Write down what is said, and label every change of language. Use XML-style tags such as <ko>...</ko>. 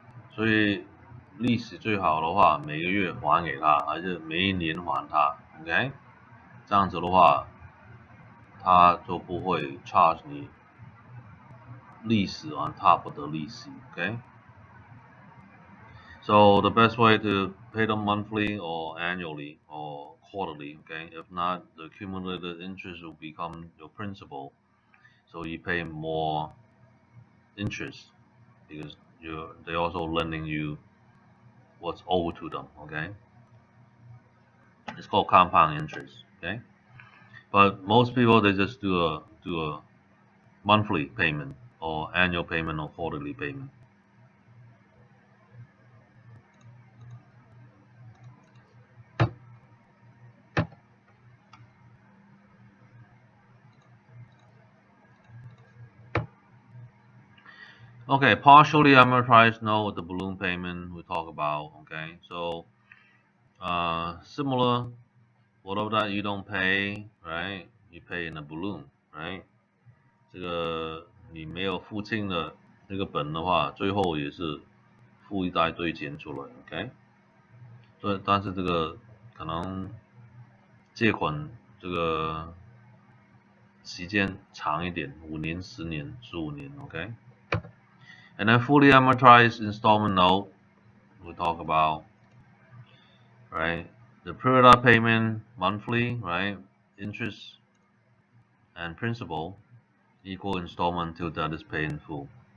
<zh>所以利息最好的话每个月还给他，还是每一年还他 ，OK？这样子的话，他就不会</zh> <en>charge</en> <zh>你利息</zh> <en>on top of the</en> <zh>利息 ，OK？</zh> <en>So the best way to pay them monthly or annually or quarterly, okay? If not, the accumulated interest will become your principal. So you pay more interest because they're also lending you what's owed to them, okay? It's called compound interest, okay? But most people they just do a monthly payment or annual payment or quarterly payment. Okay, partially amortized note, the balloon payment we talk about. Okay, so similar, whatever that you don't pay, right? You pay in a balloon, right?</en> <zh>这个你没有付清的那个本的话，最后也是付一大堆钱出来 ，OK？对，但是这个可能借款这个时间长一点，5年、10年、15年 ，OK？</zh> <en>And then fully amortized installment note, we talk about, right? The period of payment monthly, right? Interest and principal equal installment till that is paid in full.</en>